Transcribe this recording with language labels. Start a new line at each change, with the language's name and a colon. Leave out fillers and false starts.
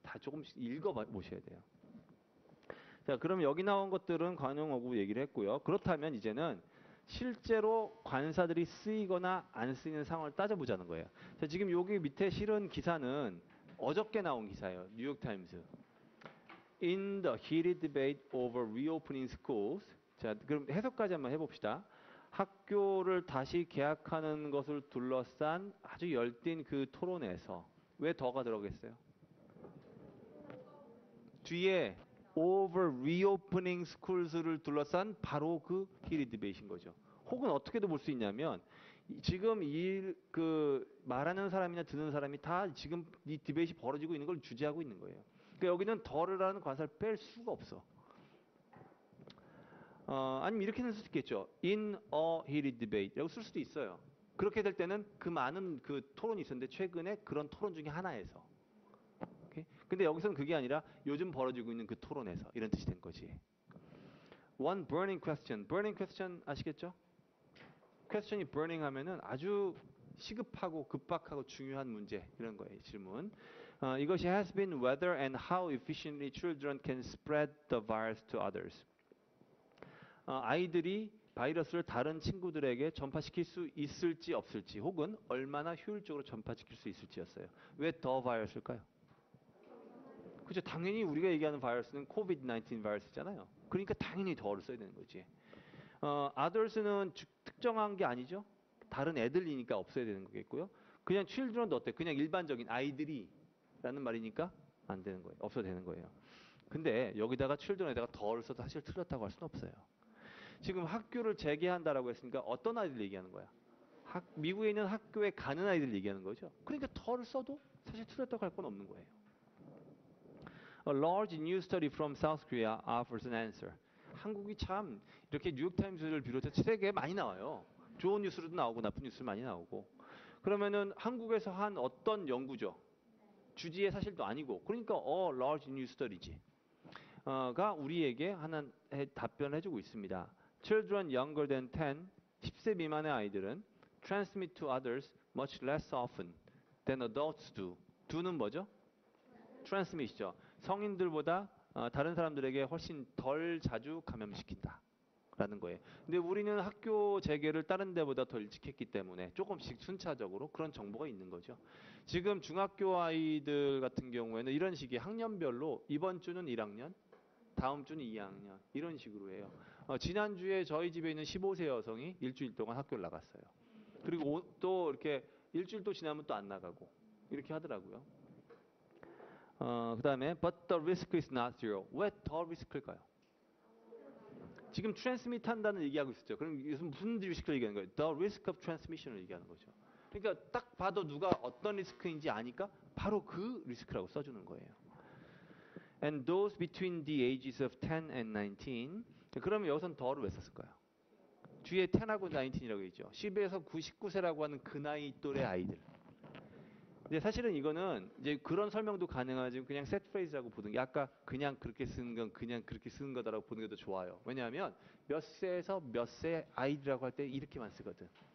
Korean: 다 조금씩 읽어 보셔야 돼요. 자, 그럼 여기 나온 것들은 관용어구 얘기를 했고요. 그렇다면 이제는 실제로 관사들이 쓰이거나 안 쓰이는 상황을 따져보자는 거예요. 자, 지금 여기 밑에 실은 기사는 어저께 나온 기사예요. 뉴욕타임스.
English: In the heated debate over reopening schools.
Korean: 자, 그럼 해석까지 한번 해봅시다. 학교를 다시 개학하는 것을 둘러싼 아주 열띤 그 토론에서 왜 더가 들어가겠어요? 뒤에
English: over reopening schools,
Korean: 를 둘러싼 바로 그 heated debate인 거죠. 혹은 어떻게도 볼 수 있냐면 지금 말하는 사람이나 듣는 사람이 다 지금 이 디베이트이 벌어지고 있는 걸 주재하고 있는 거예요. 그러니까 여기는 더라는 관사를 뺄 수가 없어. 아니면 이렇게는 쓸 수 있겠죠.
English: In a heated debate
Korean: 라고 쓸 수도 있어요. 그렇게 될 때는 그 많은 그 토론이 있었는데 최근에 그런 토론 중에 하나에서. 오케이? 근데 여기서는 그게 아니라 요즘 벌어지고 있는 그 토론에서 이런 뜻이 된 거지.
English: One burning question.
Korean: burning question 아시겠죠? question이 burning 하면은 아주 시급하고 급박하고 중요한 문제 이런 거예요. 질문. 이것이
English: has been whether and how efficiently children can spread the virus to others.
Korean: 아이들이 바이러스를 다른 친구들에게 전파시킬 수 있을지 없을지 혹은 얼마나 효율적으로 전파시킬 수 있을지였어요. 왜 더 바이러스일까요? 그죠? 당연히 우리가 얘기하는 바이러스는 COVID-19 바이러스잖아요. 그러니까 당연히 더를 써야 되는 거지. others는 특정한 게 아니죠. 다른 애들이니까 없어야 되는 거겠고요. 그냥 children도 어때? 그냥 일반적인 아이들이 라는 말이니까 안 되는 거예요. 없어도 되는 거예요. 근데 여기다가 children에다가 더를 써도 사실 틀렸다고 할 수는 없어요. 지금 학교를 재개한다라고 했으니까 어떤 아이들 얘기하는 거야? 미국에 있는 학교에 가는 아이들 얘기하는 거죠. 그러니까 더를 써도 사실 틀렸다고 할 건 없는 거예요.
English: A large new study from South Korea offers an answer.
Korean: 한국이 참 이렇게 뉴욕타임스를 비롯해서 세계에 많이 나와요. 좋은 뉴스로도 나오고 나쁜 뉴스 많이 나오고. 그러면은 한국에서 한 어떤 연구죠? 주지의 사실도 아니고. 그러니까 large new study지. 가 우리에게 하나 답변을 해주고 있습니다.
English: Children younger than 10,
Korean: 10세 미만의 아이들은
English: transmit to others much less often than adults do.
Korean: do는 뭐죠? transmit이죠. 성인들보다 다른 사람들에게 훨씬 덜 자주 감염시킨다. 라는 거예요. 근데 우리는 학교 재개를 다른 데보다 더 일찍 했기 때문에 조금씩 순차적으로 그런 정보가 있는 거죠. 지금 중학교 아이들 같은 경우에는 이런 식의 학년별로 이번 주는 1학년, 다음 주는 2학년 이런 식으로 해요. 지난주에 저희 집에 있는 15세 여성이 일주일 동안 학교를 나갔어요. 그리고 또 이렇게 일주일 또 지나면 또 안 나가고 이렇게 하더라고요. 그 다음에
English: but the risk is not zero.
Korean: 왜 더 리스크일까요? 지금 트랜스미트 한다는 얘기하고 있었죠. 그럼 무슨 리스크를 얘기하는 거예요?
English: The risk of transmission을
Korean: 얘기하는 거죠. 그러니까 딱 봐도 누가 어떤 리스크인지 아니까 바로 그 리스크라고 써주는 거예요.
English: And those between the ages of 10 and 19.
Korean: 그러면 여기서는 더를 왜 썼을까요? 뒤에 10하고 19이라고 있죠. 10에서 19세라고 하는 그 나이 또래 아이들. 근데 사실은 이거는 이제 그런 설명도 가능하지만 그냥 set phrase라고 보는 게 아까 그냥 그렇게 쓰는 건 그냥 그렇게 쓰는 거다라고 보는 게 더 좋아요. 왜냐하면 몇 세에서 몇 세 아이들이라고 할 때 이렇게만 쓰거든.